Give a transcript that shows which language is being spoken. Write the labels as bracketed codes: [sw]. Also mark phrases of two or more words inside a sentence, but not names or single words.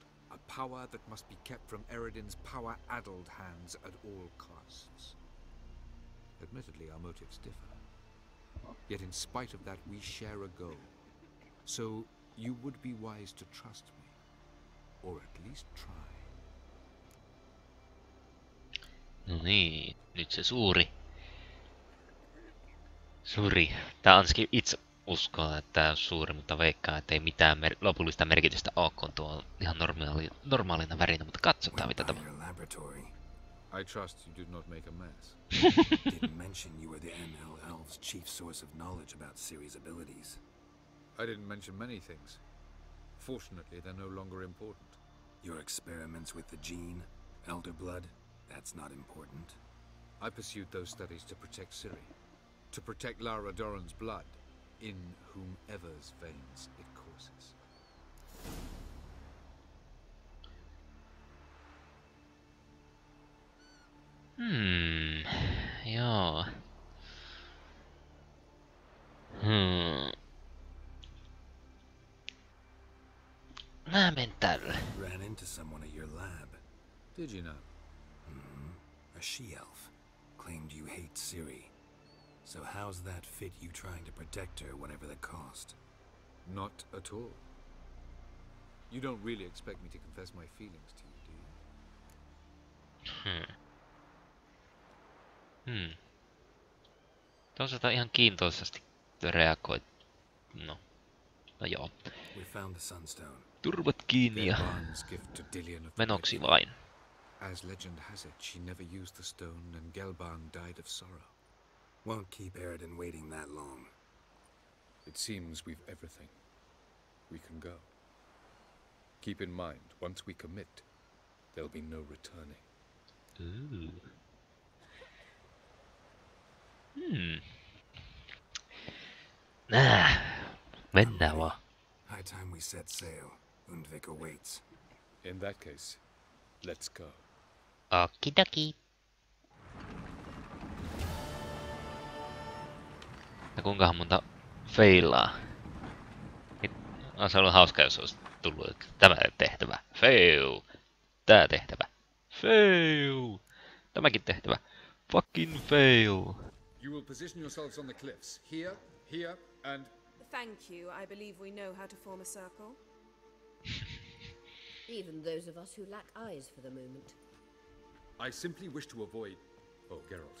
[en] A power that must be kept from Eredin's power-addled hands at all costs. Admittedly, our motives differ. Yet in spite of that, we share a goal. So, you would be wise to trust me. Or at least try. [fi] No niin, nyt se suuri. Tää Anski itse uskoo, että tää on suuri, mutta veikkaa, että ei mitään lopullista merkitystä ole, kun tuo on ihan normaalina värinä, mutta katsotaan mitä tämä. [en] I trust you did not make a mess. Didn't mention you were the ML Elves' chief source of knowledge about Ciri's abilities. I didn't mention many things. Fortunately, they're no longer important. Your experiments with the gene, Elder Blood, that's not important. I pursued those studies to protect Ciri. To protect Lara Doran's blood, in whomever's veins it courses. [fi] Joo. Mä menen tälle. [en] Ran into someone at your lab. Did you know? A she-elf. Claimed you hate Ciri. So how's that fit you trying to protect her, whatever the cost? Not at all. You don't really expect me to confess my feelings to you, do you? [fi] Toisaalta ihan kiintoisasti reagoit. No joo. [en] We found the Sunstone. [fi] Turvat kiinni ja [en] Gelban's gift to Dillion of the [fi] menoksi [en] Red [fi] vain. [en] As legend has it, she never used the stone and Gelban died of sorrow. Won't keep Eredin waiting that long. It seems we've everything. We can go. Keep in mind, once we commit, there'll be no returning. [fi] Mennään vaan. [en] High time we set sail. Undvik awaits. In that case, let's go. [fi] Okidoki. Ja kuinkahan monta feilaa? Se ollut hauska, jos olisi tullut, että tämä tehtävä. Fail. Tää tehtävä. Fail. Tämäkin tehtävä. [en] Fucking fail. You will position yourselves on the cliffs. Here, and... Thank you. I believe we know how to form a circle. Even those of us who lack eyes for the moment. I simply wish to avoid... Oh, Geralt.